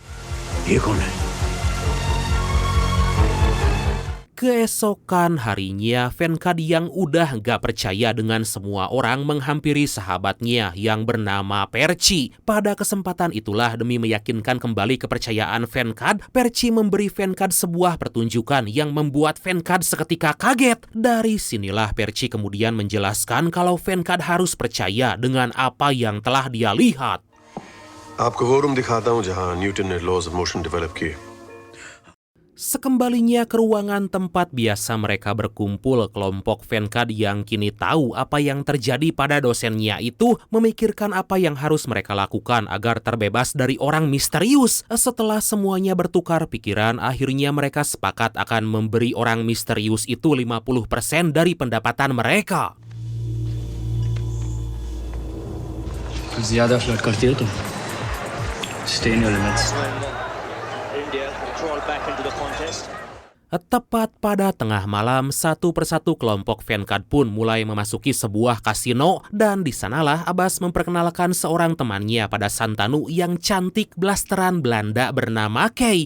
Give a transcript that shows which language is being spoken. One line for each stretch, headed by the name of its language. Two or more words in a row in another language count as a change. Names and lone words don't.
Indonesian: Keesokan harinya, Venkad yang udah gak percaya dengan semua orang menghampiri sahabatnya yang bernama Perci. Pada kesempatan itulah, demi meyakinkan kembali kepercayaan Venkad, Perci memberi Venkad sebuah pertunjukan yang membuat Venkad seketika kaget. Dari sinilah Perci kemudian menjelaskan kalau Venkad harus percaya dengan apa yang telah dia lihat.
Hindi: आपको वो रूम दिखाता हूँ जहाँ न्यूटन ने
English: laws of motion develop
Hindi: किए.
Indonesian: Sekembalinya ke ruangan tempat biasa mereka berkumpul, kelompok Venkad yang kini tahu apa yang terjadi pada dosennya itu memikirkan apa yang harus mereka lakukan agar terbebas dari orang misterius. Setelah semuanya bertukar pikiran, akhirnya mereka sepakat akan memberi orang misterius itu 50% dari pendapatan mereka.
Hindi: ज़्यादा फ्लर्ट करती हो तुम
English: Stay in your limits.
Indonesian: Tepat pada tengah malam, satu persatu kelompok Venkad pun mulai memasuki sebuah kasino dan di sanalah Abbas memperkenalkan seorang temannya pada Santanu yang cantik blasteran Belanda bernama Kay.